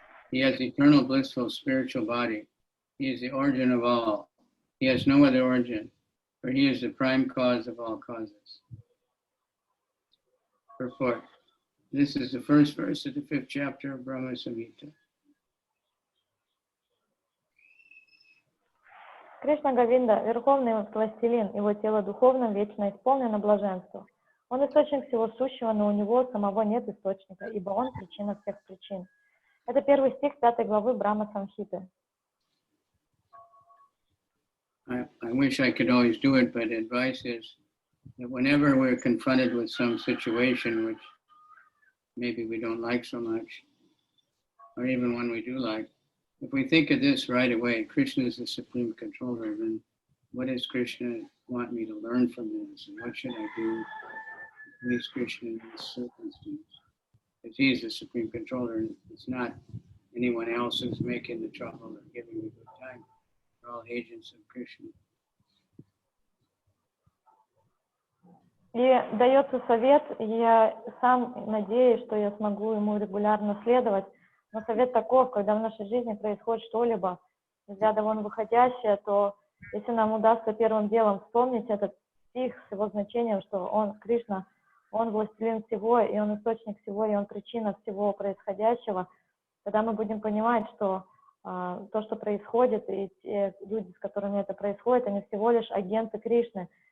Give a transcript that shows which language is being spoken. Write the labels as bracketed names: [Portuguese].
[English] He has eternal blissful spiritual body. He is the origin of all. He has no other origin, for he is the prime cause of all causes. Purport. This is the first verse of the 5th chapter of Brahma Samhita. [Russian] Кришна Говинда, Верховный Властелин, его тело духовным вечно исполнено блаженства. Он источник всего сущего, но у него самого нет источника, ибо он причина всех причин. Это первый стих 5 главы Брахма Самхиты. [English] I wish I could always do it, but advice is that whenever we're confronted with some situation which maybe we don't like so much, or even one we do like, if we think of this right away, Krishna is the supreme controller, then what does Krishna want me to learn from this? And what should I do to please Krishna in this circumstance? Because he is the supreme controller, and it's not anyone else who's making the trouble or giving me a good time. We're all agents of Krishna. [Russian] И дается совет, и я сам надеюсь, что я смогу ему регулярно следовать. Но совет таков, когда в нашей жизни происходит что-либо из ряда вон выходящее, то если нам удастся первым делом вспомнить этот стих с его значением, что он, Кришна, он властелин всего, и он источник всего, и он причина всего происходящего, тогда мы будем понимать, что то, что происходит, и те люди, с которыми это происходит, они всего лишь агенты Кришны.